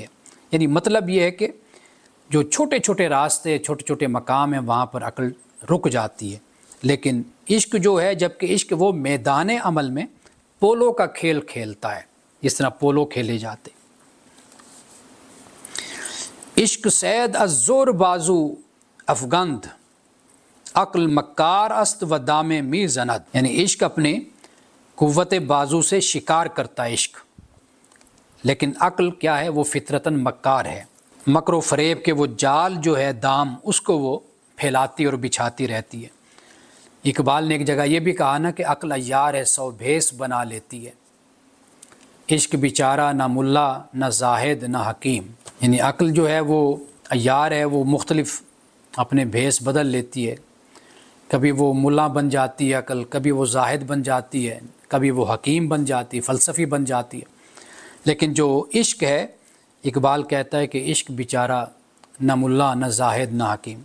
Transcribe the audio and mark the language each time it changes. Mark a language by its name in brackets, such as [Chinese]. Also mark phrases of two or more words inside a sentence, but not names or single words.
[Urdu] یعنی مطلب یہ ہے کہ جو چھوٹے چھوٹے راستے، چھوٹے چھوٹے مقام ہیں وہاں پر عقل رک جاتی ہے، لیکن عشق جو ہے، جبکہ عشق وہ میدان عمل میں پولو کا کھیل کھیلتا ہے، جس طرح پولو کھیلے جاتے۔ [Persian] عشق سید از زور بازو افگند عقل مکار است و دام می زند، [Urdu] یعنی عشق اپنے قوت بازو سے شکار کرتا ہے عشق، لیکن عقل کیا ہے، وہ فطرتاً مکار ہے، مکر و فریب کے وہ جال جو ہے دام، اس کو وہ پھیلاتی اور بچھاتی رہتی ہے۔ اقبال نے ایک جگہ یہ بھی کہا نا کہ عقل عیار ہے سو بھیس بنا لیتی ہے، عشق بیچارہ نہ ملا نہ زاہد نہ حکیم، یعنی عقل جو ہے وہ عیار ہے، وہ مختلف اپنے بھیس بدل لیتی ہے، کبھی وہ ملا بن جاتی ہے عقل، کبھی وہ زاہد بن جاتی ہے، کبھی وہ حکیم بن جاتی ہے، فلسفی بن جاتی ہے، لیکن جو عشق ہے، اقبال کہتا ہے کہ عشق بیچارہ نہ ملا نہ زاہد نہ حکیم۔